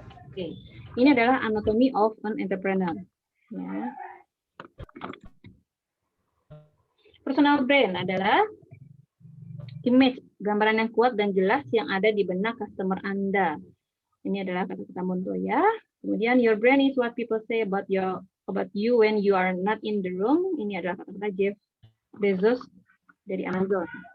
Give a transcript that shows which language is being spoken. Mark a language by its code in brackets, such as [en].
[id] Oke, ini adalah [en] anatomy of an entrepreneur. [id] Ya. Personal brand adalah image, gambaran yang kuat dan jelas yang ada di benak customer Anda. Ini adalah kata-kata Montoya. Kemudian [en] your brand is what people say about you when you are not in the room. [id] Ini adalah kata-kata Jeff Bezos dari Amazon.